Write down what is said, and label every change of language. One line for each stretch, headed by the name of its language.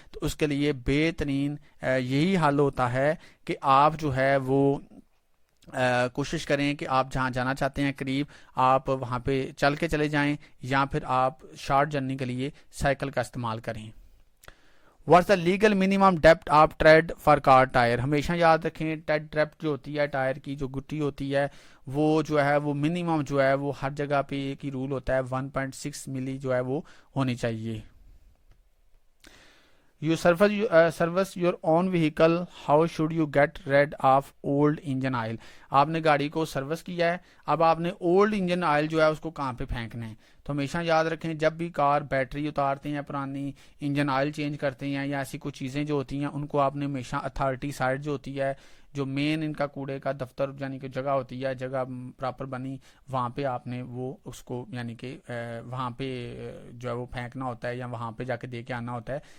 Hindi: तो उसके लिए बेहतरीन यही हल होता है कि आप जो है वो कोशिश करें कि आप जहां जाना चाहते हैं करीब, आप वहां पे चल के चले जाएं या फिर आप शॉर्ट जर्नी के लिए साइकिल का इस्तेमाल करें.
English: What's the legal minimum depth of tread for car tyre?
Hindi: हमेशा याद रखें ट्रेड डेप्थ जो होती है टायर की, जो गुट्टी होती है, वो जो है वो मिनिमम जो है वो हर जगह पे एक ही रूल होता है 1.6 मिली जो है वो होनी चाहिए.
English: You service your own vehicle, how should you get rid of old engine oil?
Hindi: आपने गाड़ी को सर्विस किया है, अब आपने ओल्ड इंजन ऑयल जो है उसको कहाँ पे फेंकना है. तो हमेशा याद रखें जब भी कार बैटरी उतारते हैं पुरानी, इंजन ऑयल चेंज करते हैं या ऐसी कुछ चीज़ें जो होती हैं, उनको आपने हमेशा अथॉरिटी साइड जो होती है, जो मेन इनका कूड़े का दफ्तर यानी कि जगह होती है, जगह प्रॉपर बनी, वहाँ पे आपने वो उसको यानी कि वहाँ पे जो है वो फेंकना होता है या वहाँ पे जाके दे के आना होता है.